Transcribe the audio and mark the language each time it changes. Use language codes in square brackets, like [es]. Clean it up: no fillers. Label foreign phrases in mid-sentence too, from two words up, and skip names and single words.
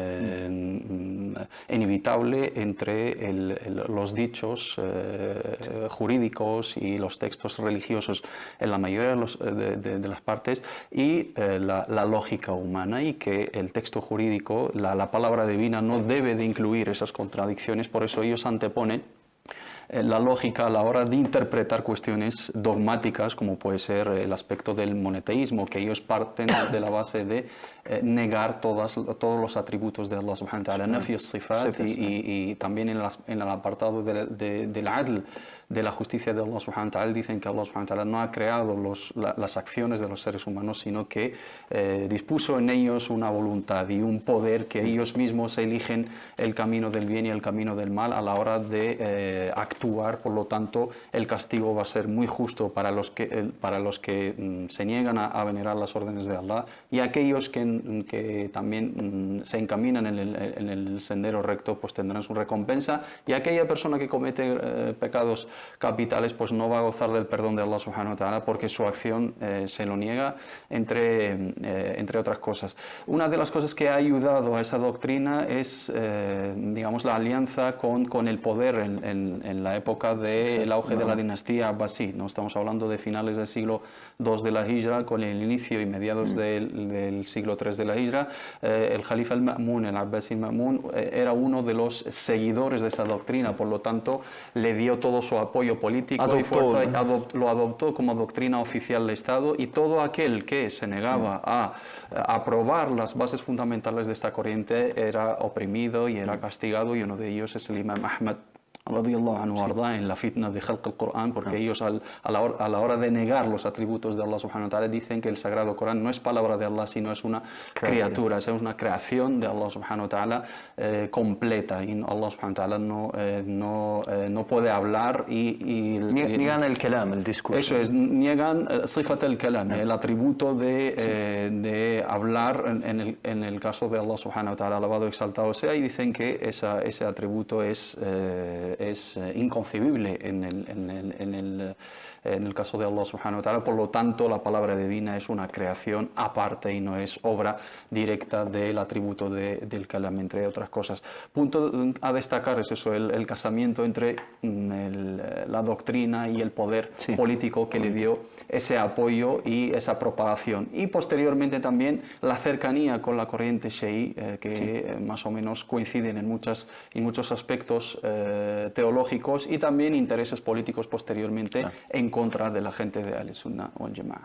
[es] inevitable entre los dichos jurídicos y los textos religiosos en la mayoría de las partes y la lógica humana, y que el texto jurídico, la palabra divina, no debe de incluir esas contradicciones. Por eso ellos anteponen la lógica a la hora de interpretar cuestiones dogmáticas, como puede ser el aspecto del monoteísmo, que ellos parten de la base de negar todos los atributos de Allah [ar] سبحانه وتعالى, نفي الصفات, [es] y también en el apartado del adl, de la justicia de Allah [ar] سبحانه وتعالى, [es] dicen que Allah [ar] سبحانه وتعالى [es] no ha creado las acciones de los seres humanos, sino que dispuso en ellos una voluntad y un poder, que ellos mismos eligen el camino del bien y el camino del mal a la hora de actuar. Por lo tanto, el castigo va a ser muy justo para los que se niegan a venerar las órdenes de Allah, y aquellos que también se encaminan en el sendero recto, pues tendrán su recompensa, y aquella persona que comete pecados capitales pues no va a gozar del perdón de Allah [ar] سبحانه وتعالى, [es] porque su acción se lo niega, entre otras cosas. Una de las cosas que ha ayudado a esa doctrina es digamos, la alianza con el poder en la época del auge de la dinastía Abbasí, ¿no? Estamos hablando de finales del siglo II de la Hijra, con el inicio y mediados del siglo III de la Hijra. El Jalifa al-Ma'mun, el Abbasi al-Ma'mun, era uno de los seguidores de esa doctrina, por lo tanto le dio todo su apoyo político y fuerza, lo adoptó como doctrina oficial del Estado, y todo aquel que se negaba a aprobar las bases fundamentales de esta corriente era oprimido y era castigado, y uno de ellos es el Imam Ahmad [ar] رضي الله عنه أرضاه, [es] en la fitna de [ar] خلق القرآن, [es] porque ellos a la hora de negar los atributos de Allah [ar] سبحانه وتعالى [es] dicen que el Sagrado Corán no es palabra de Allah, sino es una criatura, es una creación de Allah [ar] سبحانه وتعالى [es] completa, y Allah [ar] سبحانه وتعالى [es] no puede hablar, niegan el kalam, el discurso. Eso es, niegan [ar] صفة الكلام, [es] el atributo de hablar en el caso de Allah [ar] سبحانه وتعالى, [es] alabado exaltado sea, y dicen que ese atributo es inconcebible en el caso de Allah [ar] سبحانه وتعالى. [es] Por lo tanto, la palabra divina es una creación aparte y no es obra directa del atributo del kalam, entre otras cosas. Punto a destacar es eso, el casamiento entre la doctrina y el poder político que le dio ese apoyo y esa propagación, y posteriormente también la cercanía con la corriente Shi'i, que más o menos coinciden en muchos aspectos teológicos, y también intereses políticos posteriormente en contra de la gente de [ar] أهل السنة والجماعة.